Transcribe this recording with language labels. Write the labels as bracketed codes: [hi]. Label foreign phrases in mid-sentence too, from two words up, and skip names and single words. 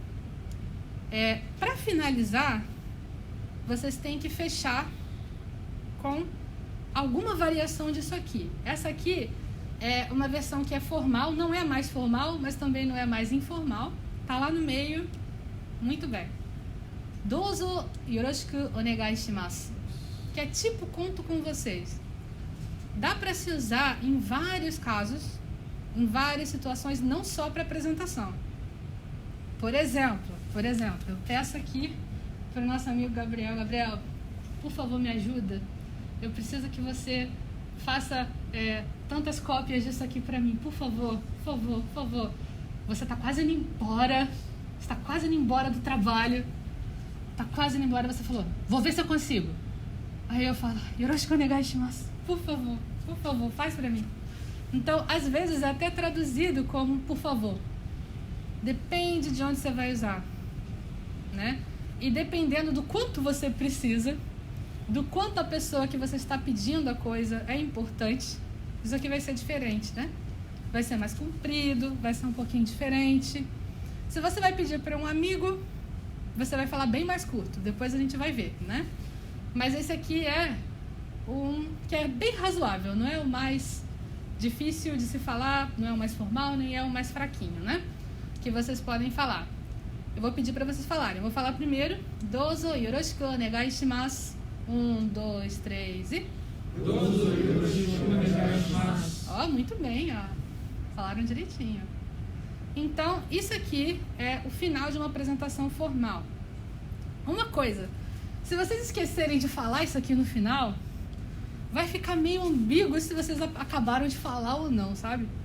[pt] Para finalizar, vocês têm que fechar com alguma variação disso aqui. Essa aqui é uma versão que é formal, não é mais formal, mas também não é mais informal. Tá lá no meio. Muito bem. [ja] どうぞよろしくお願いします. [pt] Que é tipo conto com vocês. Dá para se usar em vários casos, em várias situações, não só para apresentação. Por exemplo, eu peço aqui para o nosso amigo Gabriel. Gabriel, por favor, me ajuda. Eu preciso que você faça tantas cópias disso aqui para mim. Por favor, por favor, por favor. Você está quase indo embora. Você está quase indo embora do trabalho. Está quase indo embora. Você falou, vou ver se eu consigo. Aí eu falo, [ja] よろしくお願いします. [pt] Por favor, faz para mim. Então, às vezes é até traduzido como por favor. Depende de onde você vai usar, né? E dependendo do quanto você precisa, do quanto a pessoa que você está pedindo a coisa é importante, isso aqui vai ser diferente, né? Vai ser mais comprido, vai ser um pouquinho diferente. Se você vai pedir para um amigo, você vai falar bem mais curto. Depois a gente vai ver, né? Mas esse aqui é que é bem razoável, não é o mais difícil de se falar, não é o mais formal, nem é o mais fraquinho, né? Que vocês podem falar. Eu vou pedir para vocês falarem. Eu vou falar primeiro. [ja] どうぞよろしくお願いします. [pt] 1, 2, 3 e... [ja] どうぞよろしくお願いします. [pt] Ó, muito bem, ó. Falaram direitinho. Então, isso aqui é o final de uma apresentação formal. Uma coisa, se vocês esquecerem de falar isso aqui no final, vai ficar meio ambíguo se vocês acabaram de falar ou não, sabe?